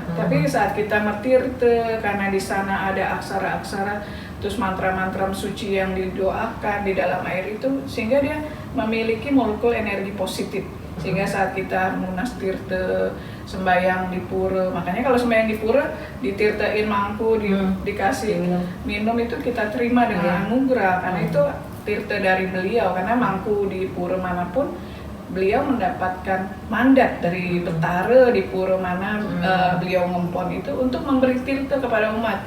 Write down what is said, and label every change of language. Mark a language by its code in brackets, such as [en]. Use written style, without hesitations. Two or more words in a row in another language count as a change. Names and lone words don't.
[id] Tapi saat kita metirte, karena di sana ada aksara-aksara, terus mantra-mantra suci yang didoakan di dalam air itu, sehingga dia memiliki molekul energi positif. Sehingga saat kita [ban] munas tirte, [id] sembahyang di pura, makanya kalau sembahyang di pura ditirtein mangku, dikasih minum itu kita terima dengan anugerah, karena itu tirte dari beliau. Karena mangku di pura manapun beliau mendapatkan mandat dari Betara di pura mana beliau ngempon itu untuk memberi tirte kepada umat.